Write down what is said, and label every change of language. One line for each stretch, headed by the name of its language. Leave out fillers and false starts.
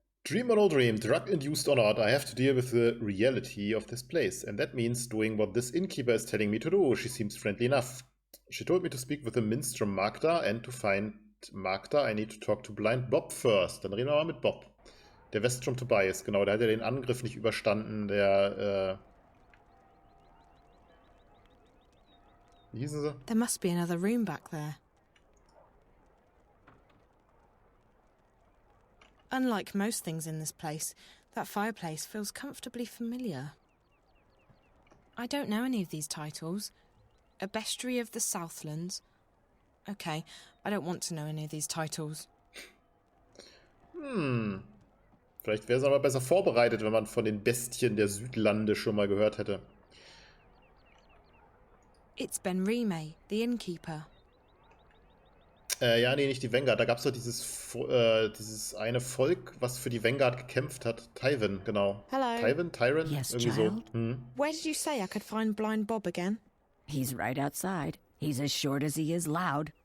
English: Dream or no dream, drug-induced or not, I have to deal with the reality of this place. And that means doing what this innkeeper is telling me to do. She seems friendly enough. She told me to speak with the minstrel Magda, and to find Magda, I need to talk to Blind Bob first.
German: Dann reden wir mal mit Bob. Der Weststrom Tobias, genau, der hat ja den Angriff nicht überstanden, der, wie hießen sie?
English: There must be another room back there. Unlike most things in this place, that fireplace feels comfortably familiar. I don't know any of these titles. A Bestiary of the Southlands. Okay, I don't want to know any of these titles.
German: Vielleicht wäre es aber besser vorbereitet, wenn man von den Bestien der Südlande schon mal gehört hätte.
English: It's Ben Rime, the innkeeper.
German: Ja, nee, nicht die Vanguard. Da gab es doch dieses eine Volk, was für die Vanguard gekämpft hat. Tywin, genau.
English: Hello. Tyron? Yes,
German: irgendwie
English: child.
German: so.
English: Where did you say I could find Blind Bob again? He's right outside. He's as short as he is loud.